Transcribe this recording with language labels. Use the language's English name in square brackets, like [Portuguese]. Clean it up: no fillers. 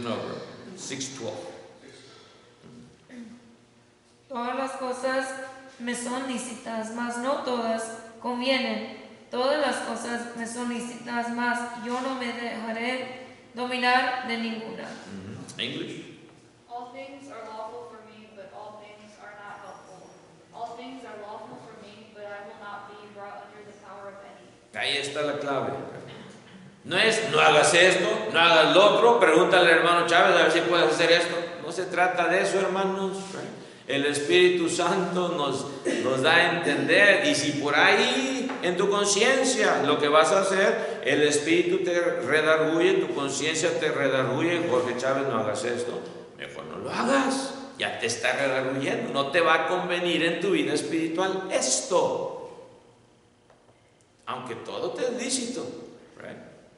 [Spanish] No, bro, 6:12. Todas las cosas me son lícitas, mas no todas convienen. Todas las cosas me son lícitas, mas yo no me dejaré dominar de ninguna. [English] English. All things are lawful for me, but all things are not helpful. All things are lawful for me, but I will not be brought under the power of any. [Spanish] Ahí está la clave. No es, no hagas esto, no hagas lo otro, pregúntale al hermano Chávez a ver si puedes hacer esto. No se trata de eso, hermanos. El Espíritu Santo nos da a entender, y si por ahí en tu conciencia lo que vas a hacer, el Espíritu te redarguye, tu conciencia te redarguye, Jorge Chávez, no hagas esto, mejor no lo hagas, ya te está redarguyendo, no te va a convenir en tu vida espiritual esto, aunque todo te es lícito, right?